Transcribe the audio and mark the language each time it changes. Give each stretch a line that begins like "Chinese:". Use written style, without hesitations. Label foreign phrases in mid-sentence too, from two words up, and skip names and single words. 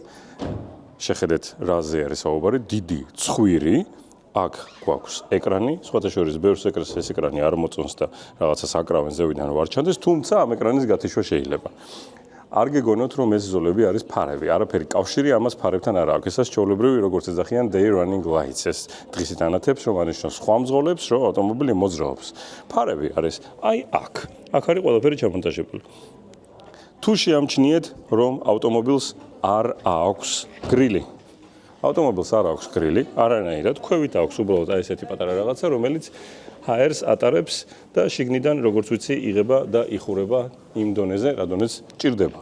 Georgian: შეხედეთ რაზე არის საუბარი, დიდი ცხვირი, აქ გვაქვს ეკრანი, სხვათა შორის ბევრს ეკრანს ეს ეკრანი არ მოწონს და რაღაცას აკრავენ ზევიდან ვარ ჩანდეს, თუმცა ამ ეკრანის გათიშვა შეიძლება. არ გეგონოთ რომ ეს ზოლები არის ფარები, არაფერი კავშირი ამას ფარებთან არ აქვს. ესაც ჩვეულებრივი როგორც ეძახიან
English: day running lights,
Georgian: ეს დღისით ანათებს რომ ანიშნოს სხვა მძღოლებს, რომ ავტომობილი მოძრაობს. ფარები არის აი აქ. აქ არის ყველაფერი ჩამონტაჟებული. თუ შეამჩნიეთ რომ ავტომობილს არ აქვს გრილი. ავტომობილს არ აქვს გრილი, არანაირად, ქვევით აქვს უბრალოდ აი ესეთი პატარა რაღაცა, რომელიც ჰაერს ატარებს და შიგნიდან, როგორც ვიცი, იღება და იხურება იმ დონეზე, რადგანაც ჭირდება.